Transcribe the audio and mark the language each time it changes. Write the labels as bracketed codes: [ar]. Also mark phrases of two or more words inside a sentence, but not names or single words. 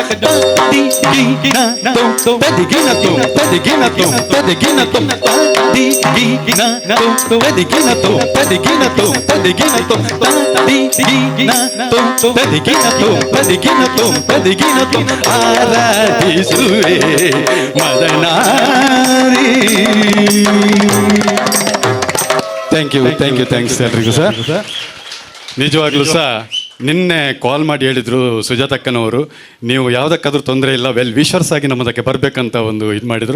[kn] ತದಿಗಿನ ತುಂ ತದಿಗಿನ ತುಂ ತದಿಗಿನ ತುಂ ತದಿಗಿನ ತುಂ ತದಿಗಿನ ತುಂ ತದಿಗಿನ ತುಂ ತದಿಗಿನ ತುಂ ತದಿಗಿನ ತುಂ ತದಿಗಿನ ತುಂ ತದಿಗಿನ ತುಂ ತದಿಗಿನ ತುಂ ಆರಾಧಿಸುವೆ ಮದನಾರಿ. ಥ್ಯಾಂಕ್ಸ್ ಎಲ್ರಿಗೂ ಸರ್. ನಿಜವಾಗ್ಲೂ ಸಹ ನಿನ್ನೆ ಕಾಲ್ ಮಾಡಿ ಹೇಳಿದರು ಸುಜಾತಕ್ಕನವರು, ನೀವು ಯಾವುದಕ್ಕಾದ್ರೂ ತೊಂದರೆ ಇಲ್ಲ, [en] well wishers [kn] ಆಗಿ ನಮ್ಮದಕ್ಕೆ ಬರಬೇಕಂತ ಒಂದು ಇದು ಮಾಡಿದರು.